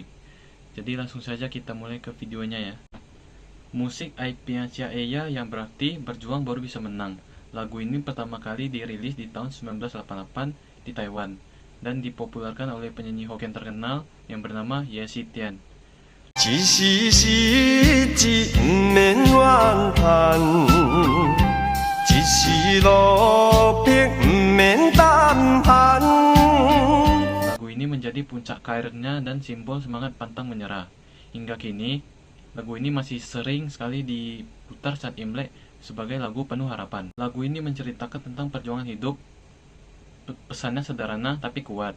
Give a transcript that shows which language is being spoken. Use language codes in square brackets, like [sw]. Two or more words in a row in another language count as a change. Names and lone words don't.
[id] Jadi langsung saja kita mulai ke videonya ya. Musik Aipian Cia Eya yang berarti berjuang baru bisa menang. Lagu ini pertama kali dirilis di tahun 1988 di Taiwan dan dipopulerkan oleh penyanyi Hokkien terkenal yang bernama Ye Sitian. [nan] 一时失志不免怨叹，一时落魄不免胆寒。 [id] Lagu ini menjadi puncak karirnya dan simbol semangat pantang menyerah. Hingga kini, lagu ini masih sering sekali diputar saat Imlek sebagai lagu penuh harapan. Lagu ini menceritakan tentang perjuangan hidup, pesannya sederhana tapi kuat.